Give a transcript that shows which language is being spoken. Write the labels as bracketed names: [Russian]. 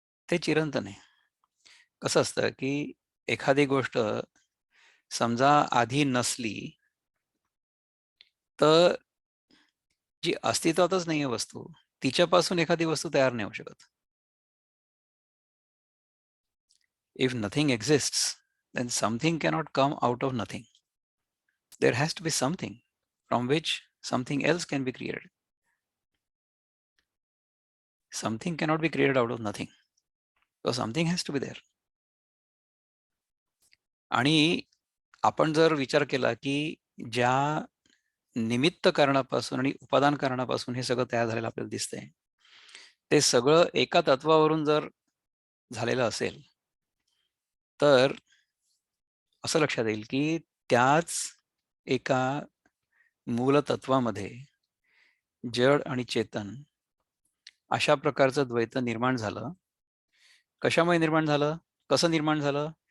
[Marathi] ते चिरंतन आहे. कसं असतं की एखादी गोष्ट समजा आधी नसली, तर जी अस्तित्वातच नाहीये वस्तू, तिच्यापासून एखादी वस्तू तयार नाही होऊ शकत. [English] If nothing exists, then something cannot come out of nothing. There has to be something from which something else can be created. Something cannot be created out of nothing. So something has to be there. [Marathi] आणि आपण जर विचार केला की ज्या निमित्त कारणापासून आणि उपादान कारणापासून हे सगळं तयार झालेलं आपल्याला दिसतंय, ते सगळं एका तत्वावरून जर झालेलं असेल, तर असं लक्षात येईल की त्याच एका मूलतत्वामध्ये जड आणि चेतन अशा प्रकारचं द्वैत निर्माण झालं. कशामुळे निर्माण झालं? कसं निर्माण झालं?